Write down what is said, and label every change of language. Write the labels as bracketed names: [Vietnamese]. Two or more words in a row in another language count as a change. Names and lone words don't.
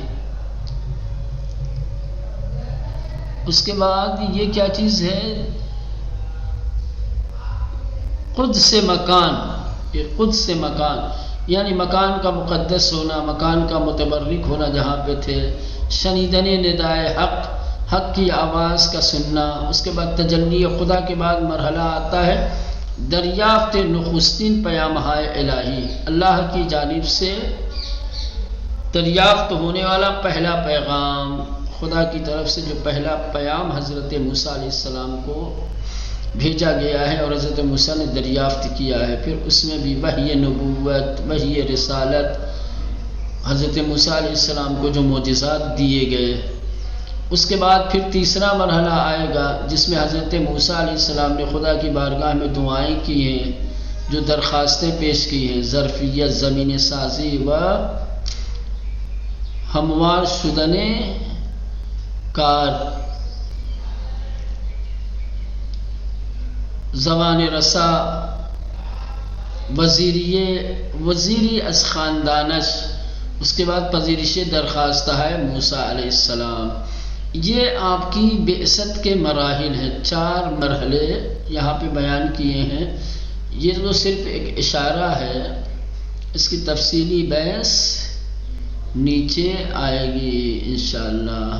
[Urdu] اس کے بعد یہ کیا چیز ہے، قدس سے مکان. یہ قدس سے مکان یعنی مکان کا مقدس ہونا، مکان کا متبرک ہونا جہاں پہ تھے. [Persian] شنیدن ندائے حق، [Urdu] حق کی آواز کا سننا. اس کے بعد تجلی خدا کے بعد مرحلہ آتا ہے [Persian] دریافت نخستین پیامہ الہی. [Urdu] اللہ کی جانب سے دریافت ہونے والا پہلا پیغام، خدا کی طرف سے جو پہلا پیام حضرت موسیٰ علیہ السلام کو بھیجا گیا ہے اور حضرت موسیٰ نے دریافت کیا ہے. پھر اس میں بھی وحی نبوت، وحی رسالت، حضرت موسیٰ علیہ السلام کو جو معجزات دیے گئے. اس کے بعد پھر تیسرا مرحلہ آئے گا جس میں حضرت موسیٰ علیہ السلام نے خدا کی بارگاہ میں دعائیں کی ہیں، جو درخواستیں پیش کی ہیں، [Persian] ظرفیت، زمین سازی و ہموار شدن کار، زبان رسا، وزیری از خاندانش. [Urdu] اس کے بعد [Persian] پذیرش درخواست [Urdu] ہے موسیٰ علیہ السلام. یہ آپ کی بعثت کے مراحل ہیں. 4 مرحلے یہاں پہ بیان کیے ہیں. یہ تو صرف ایک اشارہ ہے، اس کی تفصیلی بحث نیچے آئے گی انشاءاللہ.